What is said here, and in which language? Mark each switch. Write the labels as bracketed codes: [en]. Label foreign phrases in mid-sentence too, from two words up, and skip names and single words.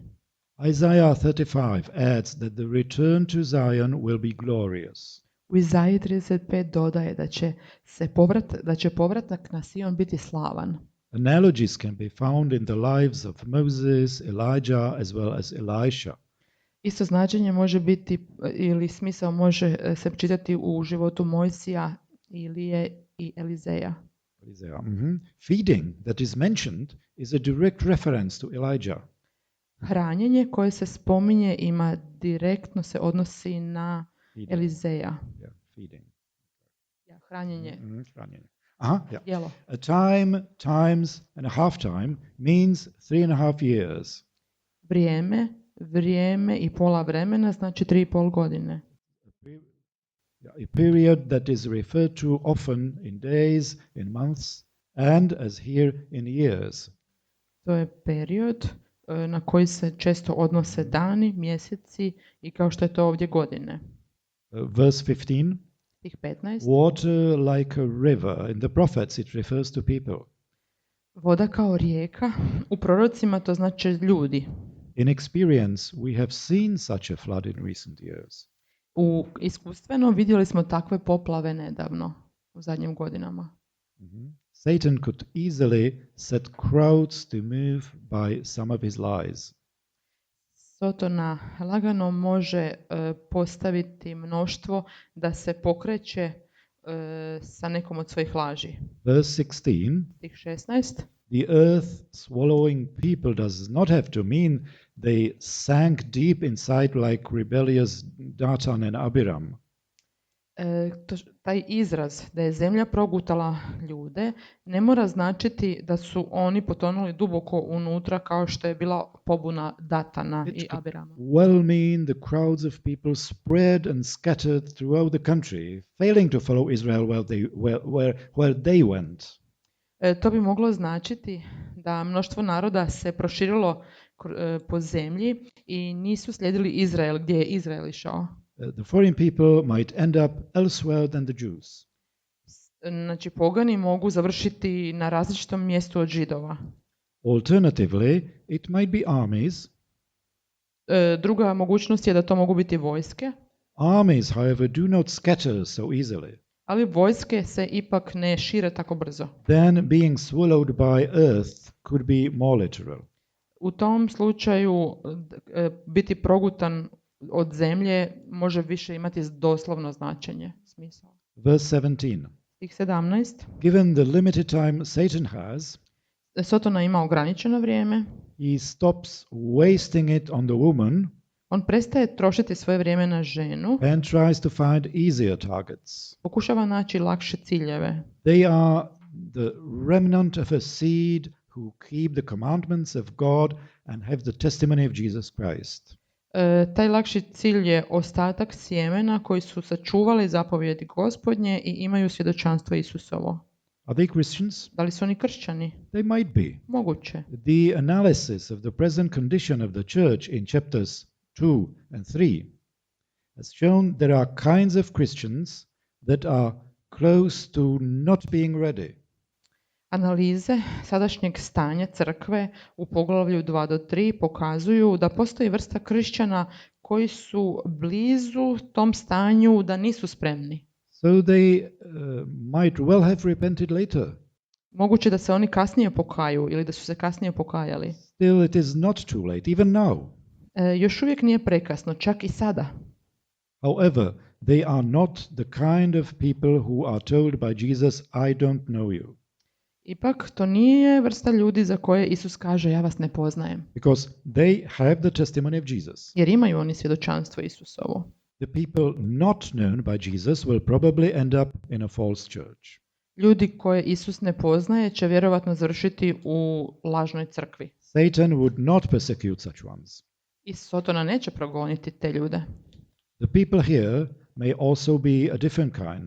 [en] Isaiah 35 adds that the return to Zion will be glorious. [hr] U Izaiji 35 dodaje da će povratak na Sion biti slavan. [en] Analogies can be found in the lives of Moses, Elijah, as well as Elisha. [hr] Isto značenje može biti ili smisao može se čitati u životu Mojsija, Ilije i Elizeja. Mm-hmm. [en] Feeding that is mentioned is a direct reference to Elijah. [hr] Hranjenje koje se spominje ima direktno se odnosi na Elizeja. [en] Yeah, feeding. [hr] Ja, hranjenje. Hranjenje. [en] Yeah. [hr] Jelo. [en] A time, times and a half time means 3.5 years. [hr] Vrijeme i pola vremena znači 3,5 godine. [en] A period that is referred to often in days, in months, and as here in years. [hr] To je period na koji se često odnose dani, mjeseci i kao što je to ovdje godine. [en] Verse 15. [hr] Tih 15. [en] Water like a river. In the prophets it refers to people. [hr] Voda kao rijeka. U prorocima to znači ljudi. [en] In experience we have seen such a flood in recent years. [hr] Iskustveno vidjeli smo takve poplave nedavno, u zadnjim godinama. Mm-hmm. [en] Satan could easily set crowds to move by some of his lies. [hr] Sotona lagano može postaviti mnoštvo da se pokreće sa nekom od svojih laži. [en] Verse 16, [hr] Stih 16. [en] the earth swallowing people does not have to mean they sank deep inside like rebellious Datan and Abiram. [hr] Taj izraz da je zemlja progutala ljude ne mora značiti da su oni potonuli duboko unutra kao što je bila pobuna Datana i Abirama. [en] Well mean the crowds of people spread and scattered throughout the country, failing to follow Israel where they went. [hr] To bi moglo značiti da mnoštvo naroda se proširilo po zemlji i nisu slijedili Izrael gdje je Izrael išao. [en] The foreign people might end up elsewhere than the Jews. [hr] Znači, pogani mogu završiti na različitom mjestu od Židova. [en] Alternatively, it might be armies. [hr] Druga mogućnost je da to mogu biti vojske. [en] Armies, however, do not scatter so easily. [hr] Ali vojske se ipak ne šire tako brzo. [en] Then being swallowed by earth could be more literal. [hr] U tom slučaju biti progutan od zemlje može više imati doslovno značenje, smisao. [en] Verse 17. [hr] Stih 17. [en] Given the limited time Satan has, [hr] Sotona ima ograničeno vrijeme. [en] he stops wasting it on the woman [hr] On prestaje trošiti svoje vrijeme na ženu. [en] and tries to find easier targets. [hr] Pokušava naći lakše ciljeve. [en] They are the remnant of a seed who keep the commandments of God and have the testimony of Jesus Christ. [hr] Taj lakši cilj je ostatak sjemena koji su sačuvali zapovjedi Gospodnje i imaju svjedočanstvo Isusovo. [en] Are they Christians? [hr] Da li su oni kršćani? [en] They might be. [hr] Moguće. [en] The analysis of the present condition of the church in chapters 2 and 3 has shown there are kinds of Christians that are close to not being ready. [hr] Analize sadašnjeg stanja crkve u poglavlju 2 do 3 pokazuju da postoji vrsta kršćana koji su blizu tom stanju da nisu spremni. [en] So they might well have repented later. [hr] Moguće da se oni kasnije pokaju ili da su se kasnije pokajali. [en] Still, it is not too late, even now. [hr] Još uvijek nije prekasno, čak i sada. [en] However, they are not the kind of people who are told by Jesus, I don't know you. [hr] Ipak, to nije vrsta ljudi za koje Isus kaže, ja vas ne poznajem. [en] Because they have the testimony of Jesus. [hr] Jer imaju oni svjedočanstvo Isusovo. [en] The people not known by Jesus will probably end up in a false church. [hr] Ljudi koje Isus ne poznaje će vjerovatno završiti u lažnoj crkvi. [en] Satan would not persecute such ones. [hr] I Sotona neće progoniti te ljude. [en] The people here may also be a different kind.